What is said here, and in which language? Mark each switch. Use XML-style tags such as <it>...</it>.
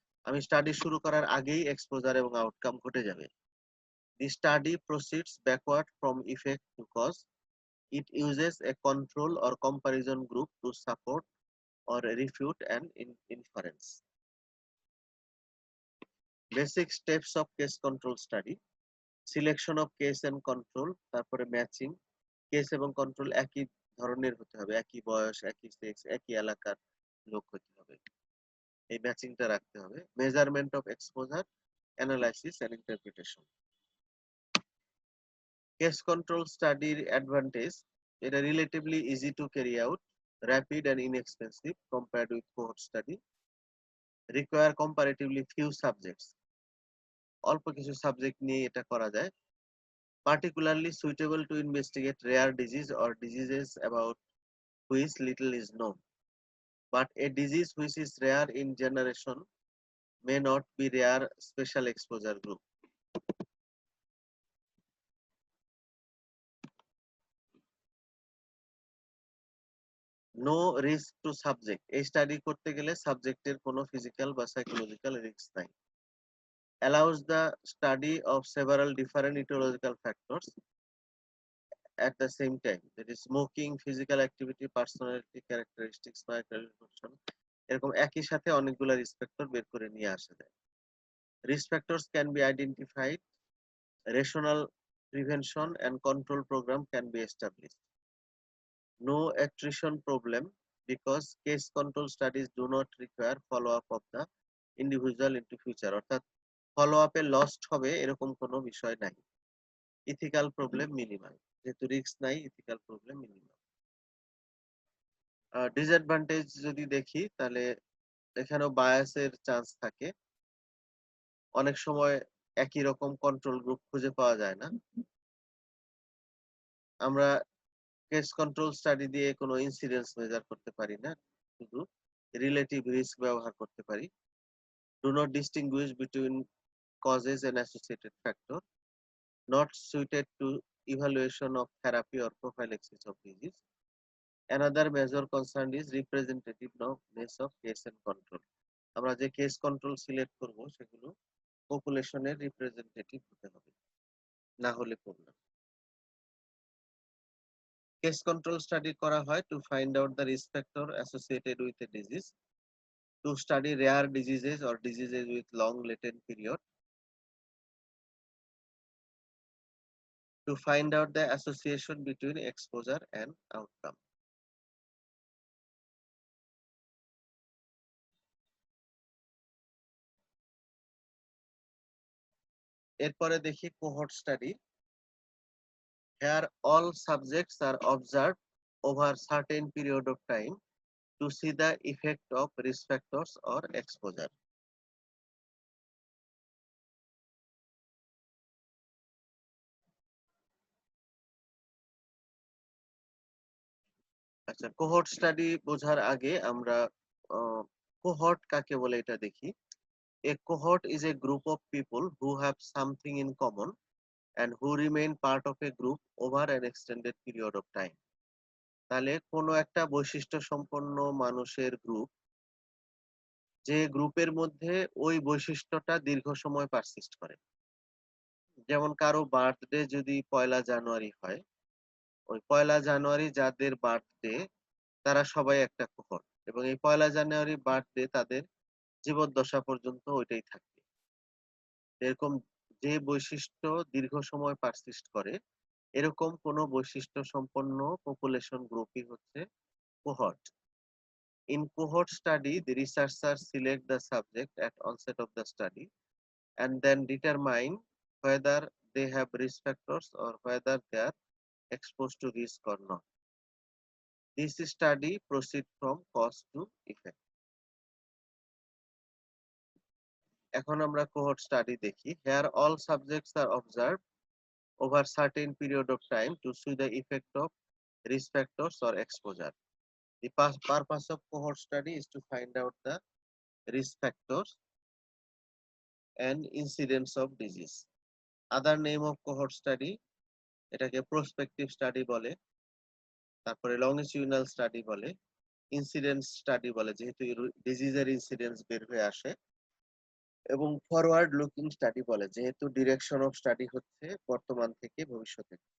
<bn>আমি স্টাডি শুরু করার আগেই এক্সপোজার এবং আউটকাম ঘটে যাবে।</bn> <en>The study proceeds backward from effect to cause. It uses a control or comparison group to support or refute an inference. Basic steps of case control study. Selection of case and control,</en> <bn>তারপরে matching. Case এবং control একই ধরনের হতে হবে, একই বয়স, একই sex, একই এলাকার লোক হতে হবে, এই ম্যাচিংটা রাখতে হবে।</bn> <en>Measurement of exposure, analysis and interpretation. Case control স্টাডির advantage, এটা relatively easy to carry out, rapid and inexpensive compared with cohort study, require comparatively few subjects,</en> <bn>অল্প কিছু সাবজেক্ট নিয়ে এটা করা যায়।</bn> <en>Particularly suitable to investigate rare disease or diseases about which little is known. But a disease which is rare in generation may not be rare special exposure group. No risk to subject.</en> <bn>এই study করতে গেলে সাবজেক্টের কোনো physical বা psychological risk নাই।</bn> <en>Allows the study of several different etiological factors. at the same time, that is smoking, physical activity, personality characteristics, microaggression,</en> <bn>এরকম একই সাথে অনেকগুলো রিস্ক ফ্যাক্টর বের করে নিয়ে আসা যায়।</bn> <en>Risk factors can be identified, rational prevention and control program can be established. No attrition problem because case control studies do not require follow up of the individual into future,</en> <bn>অর্থাৎ follow আপে lost হবে এরকম কোনো বিষয় নাই। Ethical problem minimal, যেহেতু risk নাই, ethical problem minimal. Disadvantage যদি দেখি তাহলে এখানেও বায়াসের চান্স থাকে। অনেক সময় একই রকম কন্ট্রোল গ্রুপ খুঁজে পাওয়া যায় না। আমরা কেস কন্ট্রোল স্টাডি দিয়ে কোনো ইনসিডেন্স মেজার করতে পারি না, শুধু রিলেটিভ রিস্ক ব্যবহার করতে পারি।</bn> <en>Do not distinguish between causes and associated factor, not suited to evaluation of therapy or prophylaxis of disease. Another major concern is representativeness of case and control.</en> <bn>আমরা যে কেস কন্ট্রোল সিলেক্ট করব সেগুলো পপুলেশনের representative হতে হবে, না হলে প্রবলেম।</bn> <en>case control study</en> <bn>করা হয়</bn> <en>To find out the risk factor associated with a disease, to study rare diseases or diseases with long latent period, to find out the association between exposure and outcome.</en> <bn>এরপরে দেখি cohort study.</bn> <en>Here all subjects are observed over certain period of time to see the effect of risk factors or exposure.</en> <bn>আচ্ছা, cohort study বোঝার আগে আমরা cohort কাকে বলে এটা দেখি।</bn> <en>A cohort is a group of people who have something in common and who remain part of a group over an extended period of time.</en> <bn>তাহলে কোনো একটা বৈশিষ্ট্য সম্পন্ন মানুষের গ্রুপ, যে গ্রুপের মধ্যে ওই বৈশিষ্ট্যটা দীর্ঘ সময় পারসিস্ট করে। যেমন কারো বার্থডে যদি 1 জানুয়ারি হয়, ওই 1 জানুয়ারি যাদের বার্থডে তারা সবাই একটা কোহর্ট, এবং এই 1 জানুয়ারি বার্থডে তাদের জীবদ্দশা পর্যন্ত ওইটাই থাকবে। এরকম যে বৈশিষ্ট্য দীর্ঘ সময় পারসিস্ট করে, এরকম কোন বৈশিষ্ট্য সম্পন্ন পপুলেশন গ্রুপই হচ্ছে cohort.</bn> <en>In cohort study, the researchers select the subject at onset of the study and then determine whether they have risk factors or whether they are exposed to risk or not. This study proceeds from cause to effect.</en> <bn>এখন আমরা cohort study দেখি।</bn> <en>Here all subjects are observed over certain period of time to see the effect of risk factors or exposure. The purpose of cohort study is to find out the risk factors and incidence of disease. Other name of cohort study,</en> <bn>এটাকে prospective study বলে, তারপরে longitudinal study বলে, incidence study বলে যেহেতু ডিজিজের incidence বের হয়ে আসে, এবং ফরওয়ার্ড লুকিং স্টাডি বলে যেহেতু ডিরেকশন অফ স্টাডি হচ্ছে বর্তমান থেকে ভবিষ্যতে।</bn>